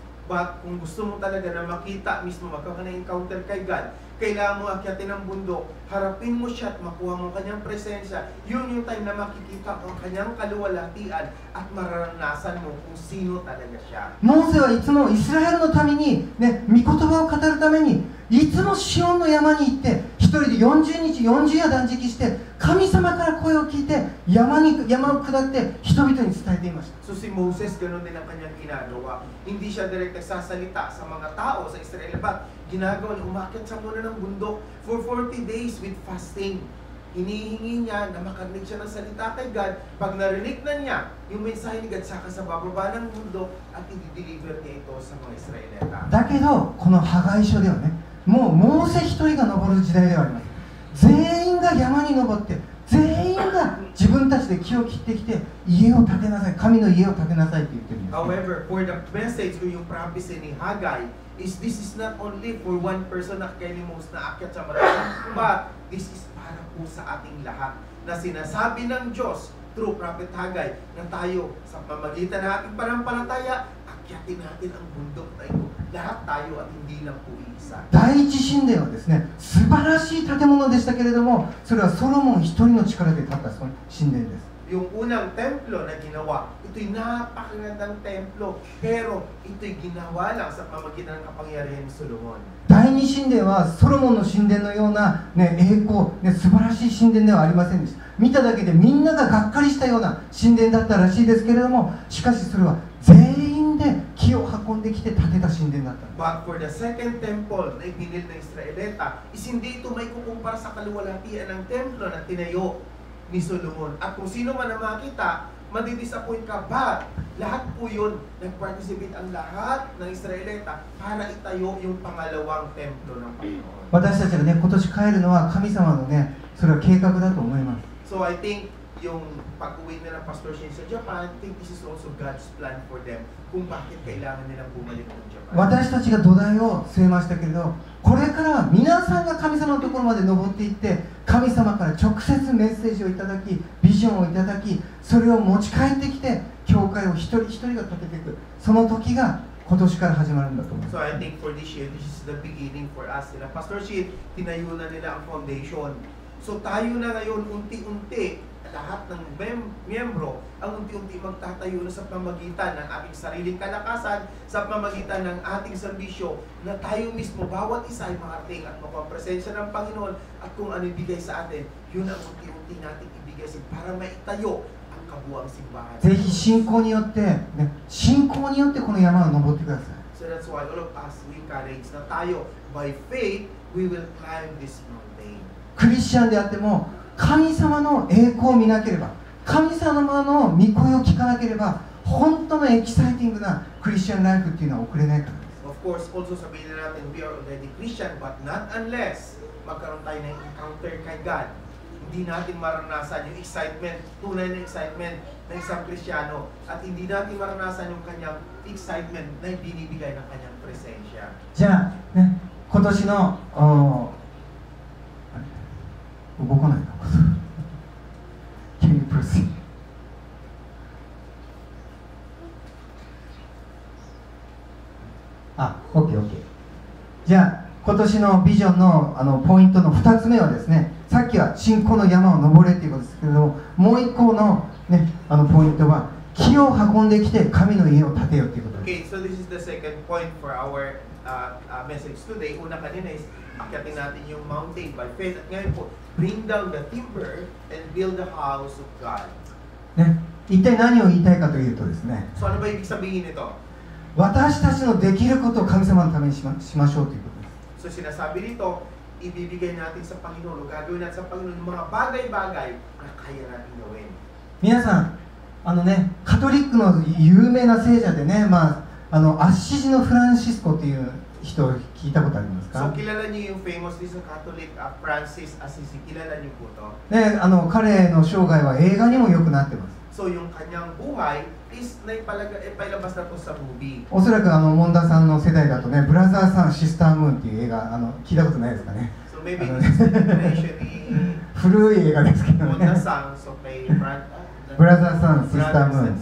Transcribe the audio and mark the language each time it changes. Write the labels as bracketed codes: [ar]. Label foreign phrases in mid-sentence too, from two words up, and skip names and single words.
[tl] But kung gusto mo talaga na makita mismo, magkaka-encounter kay God, kailangan mo akyatin ang bundok, harapin mo siya at makuha mo kanyang presensya. Yun yung time na makikita mo kanyang kaluwalhatian at mararanasan mo kung sino talaga siya. [ja] モーセはいつもイスラエルのために、ね、御言葉を語るためにいつもシオンの山に行って一人で40日40夜断食して神様から声を聞いて山を下って人々に伝えていました。 [tl] So si Moses, ganoon din ang kanyang ginagawa. Hindi siya direct nagsasalita sa mga tao sa Israel, but ginagawa niya, umakyat siya muna ng bundok [en] for 40 days with fasting. [tl] Hinihingi niya na makarinig siya ng salita kay God. Pag narinig na niya yung mensahe ni God, saka sa bababa ng bundok at i-deliver niya ito sa mga Israelita. [ja] だけどこのハガイ書ではね、もうモーセ一人が登る時代ではあります。全員が山に登って全員が自分たちで木を切ってきて家を建てなさい、神の家を建てなさいって言ってるんです。 [en] However, for the message [tl] o yung [en] prophecy ni Haggai is this is not only for one person [tl] na kailimos na akyat sa marami, [en] but this is [tl] para po sa ating lahat na sinasabi ng Diyos through Prophet Haggai na tayo sa pamagitan ng ating panampalataya, akyatin natin ang bundok na ito. Lahat tayo at hindi lang po isa. [ja] 第一神殿はですね、素晴らしい建物でしたけれども、それはソロモン一人の力で建ったその神殿です。 [tl] yung unang templo na ginawa, ito'y napakagandang templo, pero ito'y ginawa lang sa pamamagitan ng kapangyarihan ni Solomon. [ja] 第二神殿はソロモンの神殿のような、ね、栄光、ね、素晴らしい神殿ではありませんでした。見ただけでみんなががっかりしたような神殿だったらしいですけれども、しかしそれは全員で木を運んできて建てた神殿だったんです。 [en] But for the second temple [tl] na ipinil ng Israelita, is hindi ito may kukumpara sa kaluwalhatian ng templo na tinayo ni Solomon. At kung sino man ang makita, madidisappoint ka ba? Lahat po yun, nag-participate ang lahat ng Israelita para itayo yung pangalawang templo ng Panginoon. [ja] 私たちがね、今年帰るのは神様のね、それは計画だと思います。 [en] So I think [tl] yung pag-uwi nila ng Pastor Shin sa Japan, [en] I think this is also God's plan for them [tl] kung bakit kailangan nilang bumalik ng Japan. [ja] 私たちが土台を据えましたけれど、これからは皆さんが神様のところまで登っていって、神様から直接メッセージをいただき、ビジョンをいただき、それを持ち帰ってきて、教会を一人一人が建てていく、その時が今年から始まるんだと思います。 [en] So I think for this year, this is the beginning for us. [tl] Sila Pastor Shin, tinayo na nila ang foundation. So tayo na ngayon unti-unti, lahat ng miyembro ang unti-unti magtatayo na sa pamagitan ng ating sariling kalakasan, sa pamagitan ng ating serbisyo, na tayo mismo, bawat isa ay makarating at makuha ang presensya ng Panginoon at kung ano ibigay sa atin, yun ang unti-unti natin ibigay para maitayo ang kabuang simbahan. [ja] ぜひ信仰によって、ね、信仰によってこの山を登ってください。 [en] So that's why all of us, we encourage [tl] na tayo, [en] by faith, we will climb this mountain. [ja] クリスチャンであっても神様の栄光を見なければ、神様の御声を聞かなければ、本当のエキサイティングなクリスチャンライフっていうのは送れないからです。 [en] Of course, also [tl] sabihin na natin, [en] we are already Christian, but not unless [tl] magkaroon tayo ng [en] encounter kay God. [tl] Hindi natin maranasan yung excitement, tunay na excitement ng isang Kristiyano, at hindi natin maranasan yung kanyang excitement na binibigay ng kanyang presensya. [ja] じゃあ、ね、今年の動かないの [en] Can you proceed? [ja] OK。じゃあ、今年のビジョンの、ポイントの2つ目はですね、さっきは信仰の山を登れということですけれども、もう1個の、ね、ポイントは、木を運んできて神の家を建てようということです。 [en] Okay, so this is the second point for our message today. [tl] Una kanina is, akyatin natin yung mountain [en] by faith. [tl] At ngayon po, [en] bring down the timber and build the house of God. [ja] ね、一体何を言いたいかというとですね、 [tl] So ano ba ibig sabihin nito? [ja] 私たちのできることを神様のためにしましょうということです。 [tl] So sinasabi nito, ibibigay natin sa Panginoon, o gagawin natin sa Panginoon mga bagay-bagay na kaya natin gawin. [ja] 皆さん、カトリックの有名な聖者でね、アッシジのフランシスコという人を聞いたことありますか？ [tl] So kilala niyo yung famous din sa Catholic Francis Assisi, kilala niyo po to? [ja] ね、彼の生涯は映画にもよくなってます。 [tl] So yung kanyang buhay is naipalabas na po sa movie. [ja] おそらくモンダさんの世代だとね、ブラザーさんシスタームーンっていう映画聞いたことないですかね。 [en] So maybe this is actually [ja] 古い映画ですけどね。 [tl] Monda-san, so kay [ja] ブラザーさんシスタームーン。